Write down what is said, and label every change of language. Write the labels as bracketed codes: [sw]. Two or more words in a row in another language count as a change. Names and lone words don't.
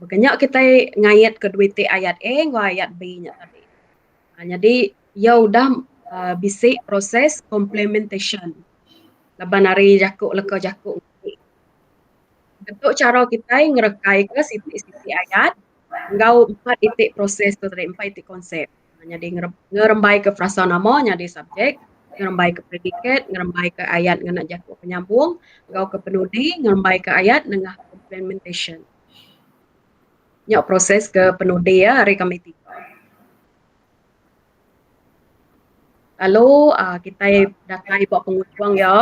[iba] Bekenyak kita ngayat kedua ti ayat A ngau ayat B nya tadi. Jadi ia udah bisik proses complementation. Laban hari jakuk leka jakuk. Bentuk cara kita ngerekai ke siti-siti ayat, ngau 4 titik proses tu tadi, 4 titik konsep. Jadi ngerembai ke frasa nama, jadi subjek, ngerembai ke predikat, ngerembai ke ayat ngena jakuk penyambung, ngau ke penudi, ngerembai ke ayat nengah complementation. Nyok proses ke penudi ya hari kami 3. Lalu kita datai buat pengujung ya.